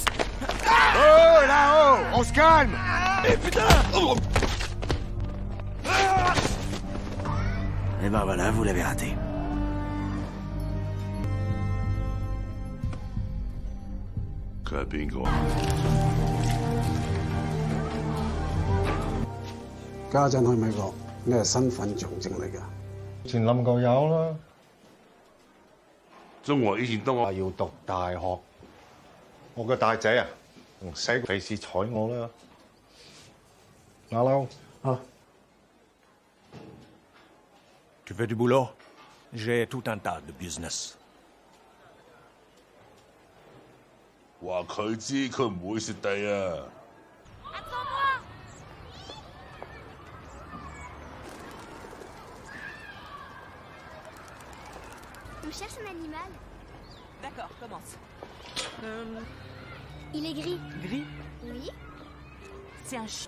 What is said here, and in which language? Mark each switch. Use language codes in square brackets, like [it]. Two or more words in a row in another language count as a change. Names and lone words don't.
[fr] Oh, là-haut! On se calme! Eh putain! Et ben voilà, vous l'avez raté. Bingo. [yue] 家陣去美國，你係身份象徵嚟㗎。前冧過有啦。中國以前都話要讀大學，我個大仔啊，唔使費事睬我啦。馬騮啊 [fr] Tu veux du boulot? J'ai tout un tas de business. [yue] 話佢知，佢唔會蝕底啊！ [fr] On cherche un animal. D'accord, commence. Il est gris. Gris? Oui. C'est un chien.